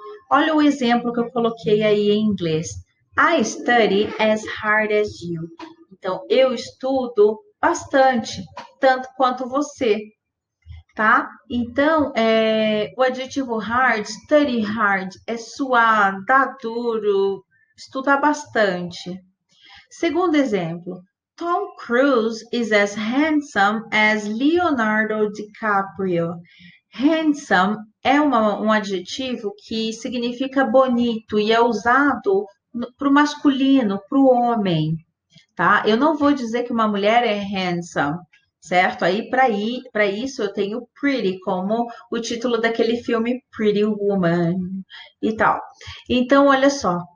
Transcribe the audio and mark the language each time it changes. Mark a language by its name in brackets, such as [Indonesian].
[Portuguese] Olha o exemplo que eu coloquei aí em inglês. [English] I study as hard as you. [Portuguese] Então, eu estudo bastante, tanto quanto você, tá? Então, o adjetivo hard, study hard, é suar, dar duro, estudar bastante. Segundo exemplo, [English] Tom Cruise is as handsome as Leonardo DiCaprio. [Portuguese] Handsome é um adjetivo que significa bonito e é usado para o masculino, para o homem, tá? Eu não vou dizer que uma mulher é handsome, certo? Aí, para isso, eu tenho pretty como o título daquele filme Pretty Woman e tal. Então, olha só.